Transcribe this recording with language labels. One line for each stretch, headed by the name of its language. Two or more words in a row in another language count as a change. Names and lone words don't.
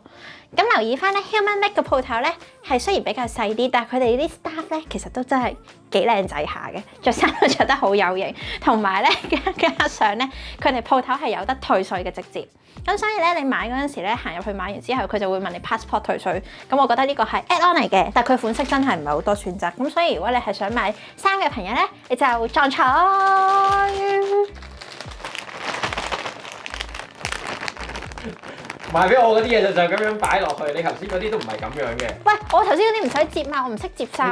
Cantonese: 咁留意翻咧 Human Make 嘅鋪頭咧，係雖然比較細啲，但係佢哋啲 staff 咧其實都真係幾靚仔下嘅，着衫都着得好有型，同埋咧加上咧佢哋鋪頭係有得退稅嘅直接。咁所以咧你買嗰陣時咧行入去買完之後，佢就會問你 passport 退稅。咁我覺得呢個係
English: add on
Cantonese: 嚟嘅，但係佢款式真係唔係好多選擇。咁所以如果你係想買衫嘅朋友咧，你就撞彩。賣俾我嗰啲嘢就咁樣擺落去，你頭先嗰啲都唔係咁樣嘅。喂，我頭先嗰啲唔使摺嘛，我唔識摺衫